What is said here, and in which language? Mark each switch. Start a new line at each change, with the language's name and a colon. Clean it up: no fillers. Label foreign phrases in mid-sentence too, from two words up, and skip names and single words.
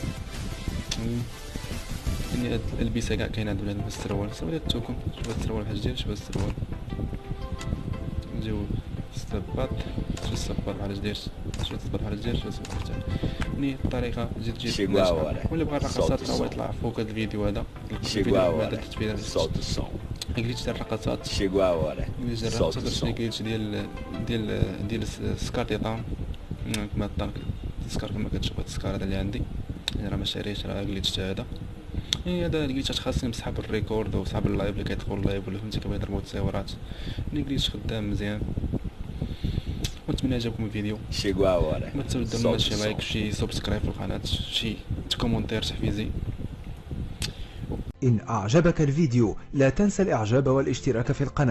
Arabic: يعني البسه كاع كاينه عند بنادم في السروال. صافي التوكن، شوف هاد السروال بحال ديال، شوف هاد السروال. نجيو الصباط، شوف الصباط بحال داير، شوف الصباط بحال داير، شوف الصباط تاني. الطريقه تجي ناجحه. واللي بغى الرقصات راه يطلع فوق هذا الفيديو هذا.
Portuguese: Chegou a hora. Solta o som.
Arabic: جليتش ديال الرقصات.
Portuguese: Chegou a hora. Solta o som.
Arabic: جليتش ديال السكارتيطان. كما الطنك السكار كما كتشوف. هاد السكار هذا اللي عندي، يعني راه ما شاريهش، راه جليتش هذا. يعني هذا جليتش خاصني نسحب الريكورد وصحاب اللايف اللي كيدخل اللايف ولا فهمتي كيبغي يضربوا التصاورات. يعني جليتش خدام مزيان. ونتمنى عجبكم الفيديو.
Portuguese: Chegou a hora.
Arabic: ما تنساوش ديروا لنا شي لايك، شي سبسكرايب في القناه، شي كومونتير تحفيزي. إن أعجبك الفيديو لا تنسى الإعجاب والاشتراك في القناة.